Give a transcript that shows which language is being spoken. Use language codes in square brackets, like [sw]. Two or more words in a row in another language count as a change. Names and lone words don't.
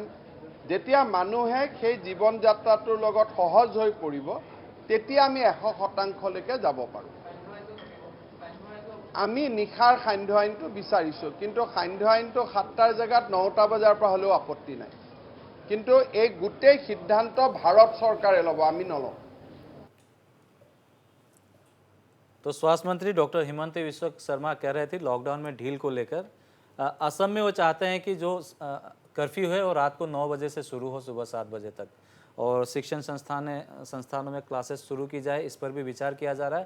[as] যেতিয়া মানুহে সেই জীৱন যাত্ৰাটোৰ লগত সহজ হৈ পৰিব, তেতিয়া আমি 100%লৈকে যাব পাৰোঁ। আমি নিশাৰ সান্ধ্য আইনটো বিচাৰিছোঁ, কিন্তু সান্ধ্য আইনটো 7টাৰ জেগাত 9টা বজাৰ পৰা হ'লেও আপত্তি নাই। কিন্তু এই গোটেই সিদ্ধান্ত ভাৰত চৰকাৰে ল'ব, আমি নলওঁ। [hi] तो स्वास्थ्य मंत्री डॉक्टर हिमंत बिश्व शर्मा कह रहे थे लॉकडाउन में ढील को लेकर। असम में वो चाहते हैं कि जो कर्फ्यू है वो रात को 9 बजे से शुरू हो, सुबह 7 बजे तक, और शिक्षण संस्थानों में क्लासेस शुरू की जाए, इस पर भी विचार किया जा रहा है।